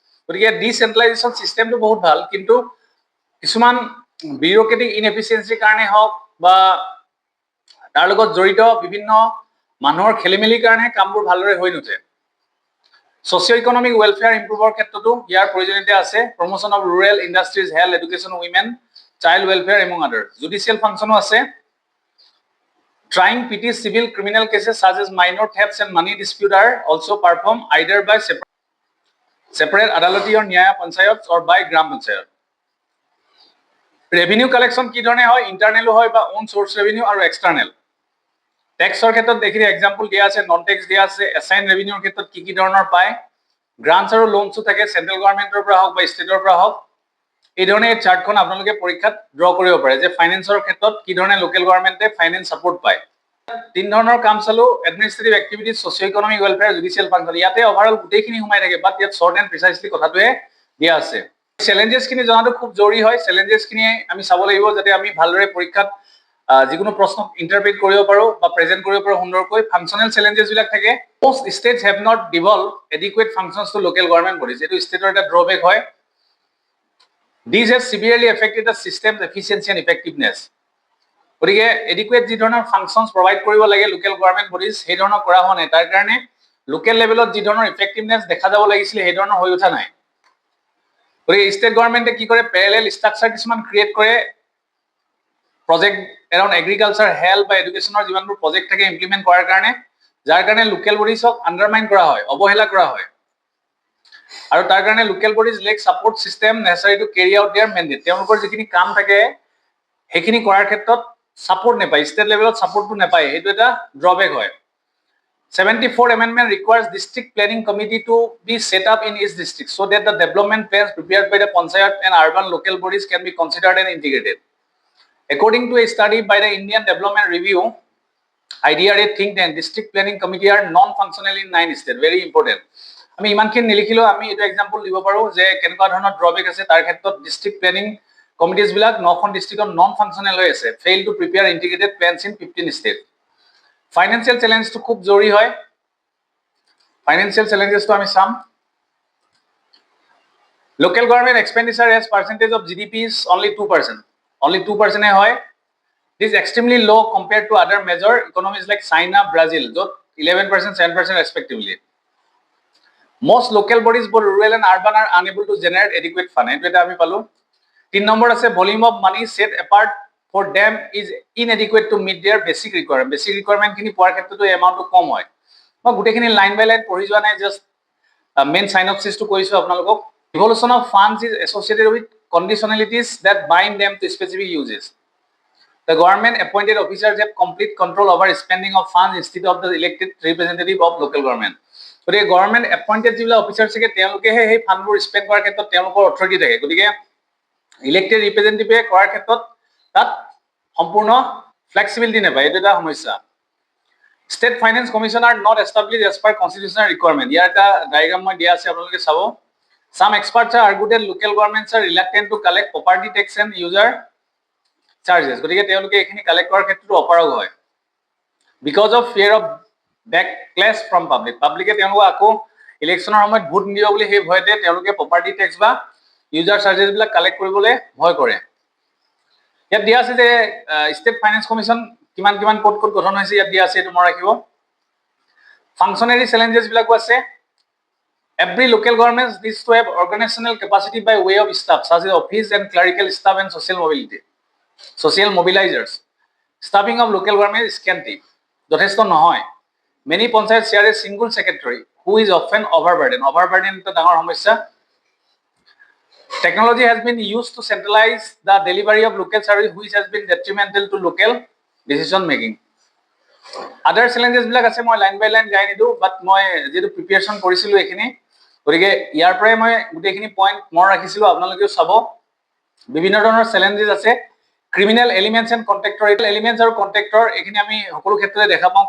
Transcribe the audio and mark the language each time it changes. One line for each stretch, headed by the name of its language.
Assamese: গতিকে ডিচেন্ট্ৰেলাইজেশ্যন চিষ্টেমটো বহুত ভাল, কিন্তু কিছুমান বিউৰক্ৰেটিক ইনএফিচিয়েঞ্চিৰ কাৰণে হওক বা তাৰ লগত জড়িত বিভিন্ন মানুহৰ খেলিমেলিৰ কাৰণে কামবোৰ ভালদৰে হৈ নুঠে। ছ'চিঅ' ইকনমিক ৱেলফেয়াৰ ইম্প্ৰুভৰ ক্ষেত্ৰতো ইয়াৰ প্ৰয়োজনীয়তা আছে। Promotion of rural industries, health, education, women, child welfare among আদাৰ। জুডিচিয়েল ফাংচনো আছে।
English: Trying petty civil criminal cases such as minor thefts and money dispute are also performed either by separate adalati or nyaya panchayats or by gram panchayat.
Assamese: Revenue collection কি ধৰণে হয়, internal হয় বা one source revenue আৰু external. টেক্সৰ ক্ষেত্ৰত দেখিলে example দিয়া আছে, নন টেক্স দিয়া আছে। এছাইন ৰেভিনিউৰ ক্ষেত্ৰত কি ধৰণৰ পায়, গ্ৰান্টছ আৰু লোনছো থাকে, সেন্ট্ৰেল গভৰ্নমেন্টৰ পৰা হওক বা ষ্টেটৰ পৰা হওক। এই ধৰণে এই চাৰ্টখন আপোনালোকে পৰীক্ষাত ড্ৰ কৰিব পাৰে যে ফাইনেন্সৰ ক্ষেত্ৰত কি ধৰণে লোকেল গভৰ্নমেন্টে ফাইনেন্স সাপোর্ট পায়। তিন ধৰণৰ কাম চালো, administrative activities, socio economic welfare, judicial function. ইয়াতে ওভাৰঅল গোটেইখিনি সোমাই থাকে, বাট ইয়াত শৰ্ট এণ্ড প্ৰিচাইজলি কথাটোৱে দিয়া আছে। চেলেঞ্জেছখিনি জনাটো খুব জৰুৰী হয়। চেলেঞ্জেছখিনি আমি চাব লাগিব যাতে আমি ভালদৰে পৰীক্ষাত যিকোনো প্ৰশ্ন ইন্টাৰপ্ৰেট কৰিব পাৰো বা প্ৰেজেন্ট কৰিব পাৰো সুন্দৰকৈ।
English: Functional challenges বিলাক থাকে। Most states have not devolve adequate functions to local government bodies.
Assamese: এইটো ষ্টেটৰ এটা ড্ৰবেক হয়।
English: These have severely affected the system's efficiency and effectiveness.
Assamese: গতিকে এডিকুৱেট যি ধৰণৰ ফাংচনছ প্ৰভাইড কৰিব লাগে লোকেল গভৰ্নমেন্ট বডিজ সেই ধৰণৰ কৰা হোৱা নাই। তাৰ কাৰণে লোকেল লেভেলত যি ধৰণৰ ইফেক্টিভনেছ দেখা যাব লাগিছিলে সেই ধৰণৰ হৈ উঠা নাই। গতিকে ষ্টেট গভৰ্নমেন্টে কি কৰে, পেৰেলেল ষ্ট্ৰাকচাৰ কিছুমান ক্ৰিয়েট কৰে, প্ৰজেক্ট এৰাউণ্ড এগ্ৰিকালচাৰ, হেল্থ বা এডুকেশ্যনৰ যিমানবোৰ প্ৰজেক্ট থাকে ইমপ্লিমেণ্ট কৰাৰ কাৰণে, যাৰ কাৰণে লোকেল বডিজক আণ্ডাৰমাইন কৰা হয়, অৱহেলা কৰা হয়।
English: আৰু তাৰ কাৰণে local bodies lack support system necessary to carry out their mandate.
Assamese: তেওঁলোকৰ যিখিনি কাম থাকে সেইখিনি কৰাৰ ক্ষেত্ৰত ছাপোৰ্ট নাপায়, ষ্টেট লেভেলত ছাপোৰ্টটো নাপায়, সেইটো এটা ড্ৰবেক হয়।
English: 74 amendment requires district planning committee to be set up in each district so that the development plans prepared by the panchayat and urban local bodies can be considered and integrated. According to a study by the Indian Development Review, IDRA think tank, district planning committee are non-functional in 9 states. Very important.
Assamese: আমি ইমানখিনি নিলিখিলেও আমি এটা example দিব পাৰো যে কেনেকুৱা ধৰণৰ drawback আছে তাৰ ক্ষেত্ৰত। ডিস্ট্ৰিক্ট প্লেনিং কমিটিজ বিলাক 9খন ডিস্ট্ৰিক্টত নন ফাংচনেল হৈ আছে, fail to prepare integrated planes in 15 state. Financial চেলেঞ্জটো খুব জৰুৰী হয়। ফাইনেন্সিয়েল চেলেঞ্জেছটো আমি চাম।
English: Local government expenditure as percentage of GDP is only 2%. Only 2% হয়। This is extremely low compared to other major economies like China, Brazil, য'ত 11%, 7% respectively. Most local bodies, both rural and urban, are unable to generate adequate fund.
Assamese: এইটো এটা আমি পালো।
English: 3 number আছে volume of money set apart for them is inadequate to meet their basic requirement.
Assamese: Basic requirement খিনি পোৱাৰ ক্ষেত্ৰতো এমাউন্টটো কম হয়। মই গোটেইখিনি লাইন বাই লাইন পঢ়ি যোৱা নাই, জাস্ট মেইন সাইনপসিসটো কৈছো আপোনালোকক।
English: Devolution of funds is associated with conditionalities that bind them to specific uses. The government appointed officers have complete control over spending of funds instead of the elected representative of local government.
Assamese: গতিকে government appointed যিবিলাক officer থাকে তেওঁলোকেহে সেই ফাণ্ডবোৰ spend কৰাৰ ক্ষেত্ৰত তেওঁলোকৰ authority থাকে। গতিকে ইলেক্টেড ৰিপ্ৰেজেন্টেটিভে কৰাৰ ক্ষেত্ৰত তাত সম্পূৰ্ণ ফ্লেক্সিবিলিটি নাপায়, এইটো এটা সমস্যা। State finance commission are not established as per constitutional requirement. ইয়াৰ এটা ডায়েগ্ৰাম মই দিয়া আছে, আপোনালোকে চাব।
English: Some experts are argued that local governments are reluctant to collect property tax and user charges.
Assamese: গতিকে তেওঁলোকে এইখিনি কালেক্ট কৰাৰ ক্ষেত্ৰতো অপাৰগ হয়।
English: Because of fear of backlash from public.
Assamese: পাব্লিকে তেওঁলোকক আকৌ ইলেকশ্যনৰ সময়ত ভোট নিদিব বুলি সেই ভয়তে তেওঁলোকে প্ৰপাৰ্টি টেক্স বা ইউজাৰ চাৰ্জেছ বিলাক কালেক্ট কৰিবলৈ ভয় কৰে। ইয়াত দিয়া আছে যে ষ্টেট ফাইনেন্স কমিশ্যন কিমান কিমান ক'ত ক'ত গঠন হৈছে ইয়াত দিয়া আছে, এইটো মনত ৰাখিব। ফাংচনাৰী চেলেঞ্জেছ বিলাকো আছে।
English: Every local government needs to have organizational capacity by way of staff, such as office and clerical staff and social mobility, social mobilizers. Staffing of local government is scanty.
Assamese: যথেষ্ট নহয়।
English: Many panchayats share a single secretary who is often overburdened. Overburdened is a
Assamese: ডাঙৰ সমস্যা।
English: Technology has been used to centralize the delivery of local service, which has been detrimental to local decision making.
Assamese: Other challenges বিলাক আছে, মই line বাই line গাই নিদো, বাট মই যেটো preparation কৰিছিলো এখিনি, গতিকে ইয়াৰ পৰাই মই গোটেইখিনি পইণ্ট মনত ৰাখিছিলো, আপোনালোকেও চাব। বিভিন্ন ধৰণৰ চেলেঞ্জেছ আছে। Criminal elements and contractor elements আৰু কণ্ট্ৰেক্টৰ এইখিনি আমি সকলো ক্ষেত্ৰতে দেখা পাওঁ।